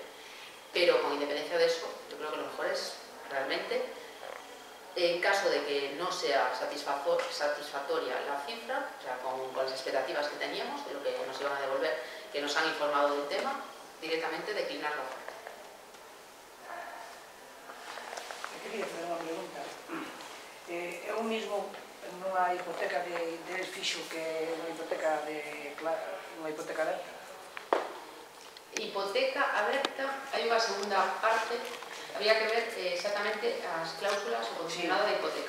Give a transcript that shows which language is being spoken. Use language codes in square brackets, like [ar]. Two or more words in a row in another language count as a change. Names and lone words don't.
[es] Pero con independencia de eso, yo creo que lo mejor es realmente, en caso de que no sea satisfactoria la cifra, o sea, con las expectativas que teníamos de lo que nos iban a devolver, que nos han informado del tema, directamente declinar la oferta. [gl] Quería fazer unha pregunta. É o mismo nunha hipoteca de interés fixo que nunha hipoteca aberta? Hipoteca aberta, hai unha segunda parte, había que ver exactamente as cláusulas o condicionado de hipoteca.